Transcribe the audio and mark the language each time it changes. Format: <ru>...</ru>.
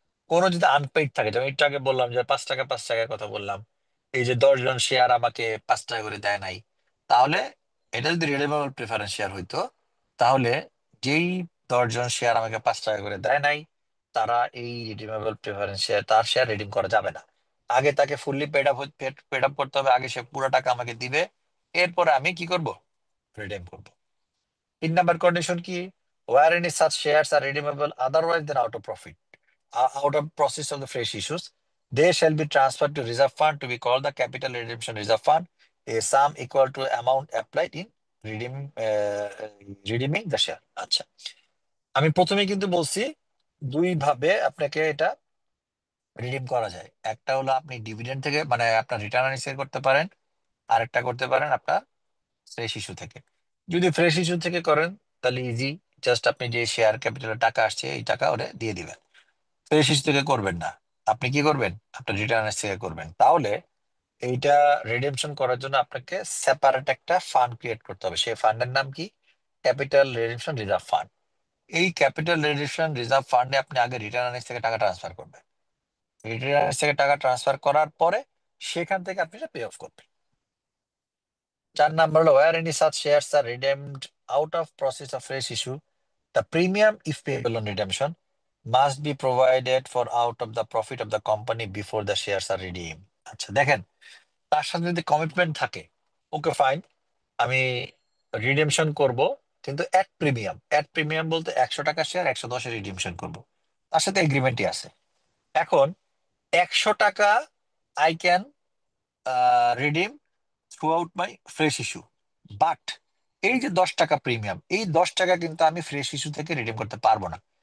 <bn>কোনো যদি আনপেইড থাকে, যেমন একটু আগে বললাম যে 5 টাকা 5 টাকার কথা বললাম, এই যে 10 জন শেয়ার আমাকে 5 টাকা করে দেয় নাই, তাহলে এটা যদি রিডিমেবল প্রেফারেন্স শেয়ার হইতো, তাহলে যেই 10 জন শেয়ার আমাকে 5 টাকা করে দেয় নাই, তারা এই রিডিমেবল প্রেফারেন্স শেয়ার, তার শেয়ার রিডিম করা যাবে না। আগে তাকে ফুললি পেড আপ করতে হবে, আগে সে পুরো টাকা আমাকে দিবে, এরপরে আমি কি করব? রিডিম করব। 3 নাম্বার কন্ডিশন কি?</bn> <en>Where any such shares are redeemable otherwise than out of profit, out of process of the fresh issues, they shall be transferred to reserve fund to be called the capital redemption reserve fund, a sum equal to amount applied in redeem redeeming the share.</en> <bn>আচ্ছা, আমি প্রথমে কিন্তু বলছি দুই ভাবে আপনাকে এটা redeem করা যায়। একটা হলো আপনি ডিভিডেন্ড থেকে, মানে আপনার রিটার্ন আর্নিংস থেকে করতে পারেন, আরেকটা করতে পারেন আপনার ফ্রেশ ইস্যু থেকে। যদি ফ্রেশ ইস্যু থেকে করেন তাহলে ইজি, জাস্ট আপনি যে শেয়ার ক্যাপিটালের টাকা আসছে এই টাকা ওরে দিয়ে দিবেন। ফ্রেশ ইস্যু থেকে করবেন না, আপনি কি করবেন, আপনার রিটার্ন থেকে করবেন। তাহলে এইটা রিডেমশন করার জন্য আপনাকে সেপারেট একটা ফান্ড ক্রিয়েট করতে হবে। সেই ফান্ডের নাম কি? Capital redemption reserve fund. এই ক্যাপিটাল রিডেমশন রিজার্ভ ফান্ডে আপনি আগে রিটার্ন থেকে টাকা ট্রান্সফার করবেন। রিটার্ন থেকে টাকা ট্রান্সফার করার পরে সেখান থেকে আপনি পে অফ করবেন। 4 নাম্বার হলো</bn> <en>where any such shares are redeemed out of process of fresh issue, the premium if payable on redemption must be provided for out of the profit of the company before the shares are redeemed.</en> <bn>আচ্ছা দেখেন, তার সাথে যদি commitment থাকে, okay fine, আমি redemption করব, কিন্তু at premium বলতে 100 টাকা শেয়ার 110 রিডেমশন করব, তার সাথে এগ্রিমেন্টই আছে। এখন 100 টাকা</bn> <en>I can redeem through out my fresh issue,</en> <bn>but এই যে 10 টাকা প্রিমিয়াম, এই 10 টাকা কিন্তু আমি ফ্রেশ ইস্যু থেকে রিডিম করতে পারবো না।</bn>